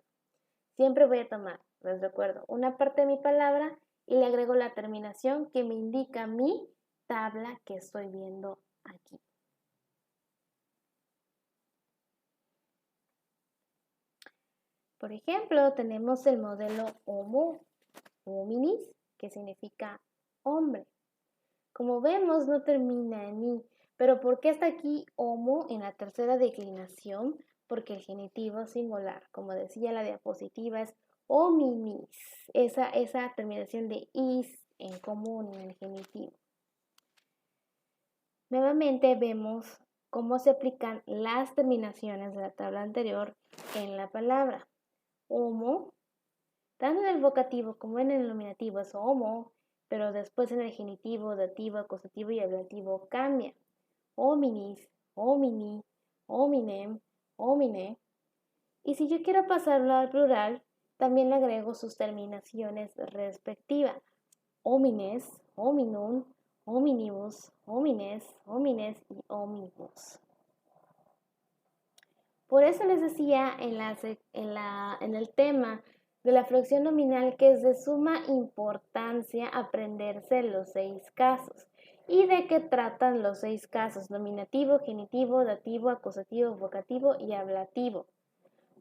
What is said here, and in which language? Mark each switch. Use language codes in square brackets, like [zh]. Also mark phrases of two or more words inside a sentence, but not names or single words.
[es] Siempre voy a tomar, les recuerdo, una parte de mi palabra y le agrego la terminación que me indica mi tabla que estoy viendo aquí. Por ejemplo, tenemos el modelo [la] homo, hominis, [es] que significa hombre. Como vemos, no termina en i, pero ¿por qué está aquí homo en la tercera declinación? Porque el genitivo singular, como decía la diapositiva, es hominis, esa terminación de is en común en el genitivo. Nuevamente vemos cómo se aplican las terminaciones de la tabla anterior en la palabra. Homo, tanto en el vocativo como en el nominativo es homo, pero después en el genitivo, dativo, acusativo y ablativo cambia. [la] Hominis, homini, hominem, homine. [es] Y si yo quiero pasarlo al plural, también le agrego sus terminaciones respectivas. [la] Homines, hominum, hominibus, homines, homines y hominibus. [es] Por eso les decía en el tema de la flexión nominal que es de suma importancia aprenderse los 6 casos. ¿Y de qué tratan los 6 casos? Nominativo, genitivo, dativo, acusativo, vocativo y ablativo.